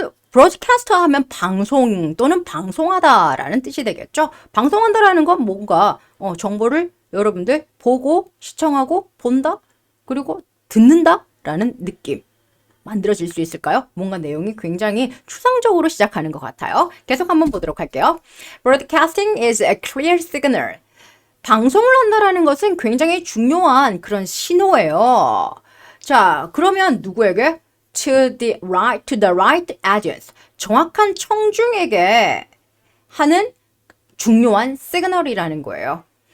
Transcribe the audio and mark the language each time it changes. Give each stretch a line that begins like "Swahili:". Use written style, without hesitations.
Korean: 브로드캐스터 하면 방송 또는 방송하다라는 뜻이 되겠죠. 방송한다라는 건 뭔가 정보를 여러분들 보고 시청하고 본다 그리고 듣는다라는 느낌 만들어질 수 있을까요? 뭔가 내용이 굉장히 추상적으로 시작하는 것 같아요. 계속 한번 보도록 할게요.
English: Broadcasting is a clear signal.
Korean: 방송을 한다라는 것은 굉장히 중요한 그런 신호예요. 자, 그러면 누구에게?
English: To the right audience.
Korean: 정확한 청중에게 하는 중요한 시그널이라는 거예요.